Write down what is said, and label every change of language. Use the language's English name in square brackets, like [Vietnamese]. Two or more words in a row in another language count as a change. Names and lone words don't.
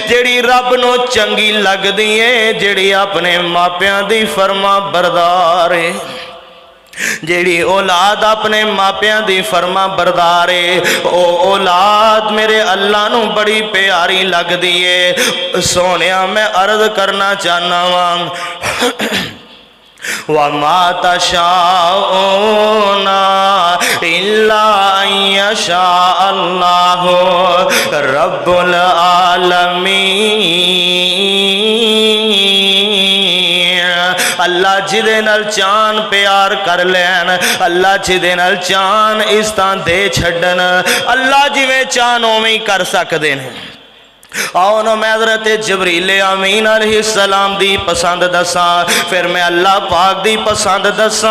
[Punjabi] جیہڑی رب نوں چنگی لگدی ہے، جیہڑی اپنے ماپیاں دی فرماں بردار ہے. جیہڑی اولاد اپنے ماپیاں دی فرماں بردار ہے، او اولاد میرے اللہ نوں بڑی پیاری لگدی ہے. سونیا میں عرض کرنا چاہنا واں [Arabic] وما تشاءون إلا يشاء الله رب العالمين. [Punjabi] اللہ جدے نال چاہن پیار کر لین، اللہ جدے نال چاہن اس تاں دے چھڈن، اللہ جویں چاہن اویں ہی کر سکدے نے. آؤ نا میں حضرت جبریل امین علیہ السلام دی پسند دساں، فیر میں اللہ پاک دی پسند دساں.